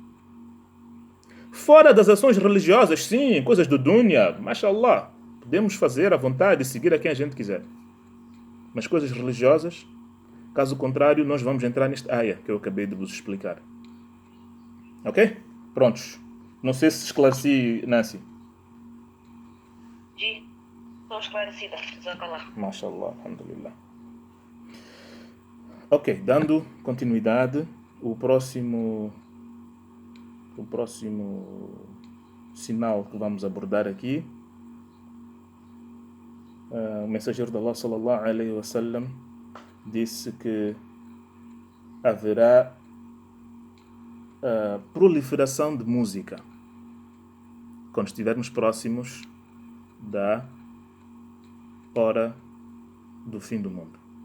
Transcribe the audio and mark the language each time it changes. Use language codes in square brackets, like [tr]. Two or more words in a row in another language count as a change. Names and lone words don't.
[pt] Fora das ações religiosas, sim, coisas do [ar] دنيا، ما شاء الله, [pt] podemos fazer à vontade e seguir a quem a gente quiser. Mas coisas religiosas, caso contrário, nós vamos entrar neste ayah que eu acabei de vos explicar. Ok? Prontos. Não sei se esclareci, Nancy. Estou esclarecida. Jazakallah. [ar] ما شاء الله، الحمد لله. [pt] Ok, dando continuidade, o próximo sinal que vamos abordar aqui, o mensageiro de Allah [ar] صلى الله عليه وسلم [pt] disse que haverá proliferação de música quando estivermos próximos da hora do fim do mundo.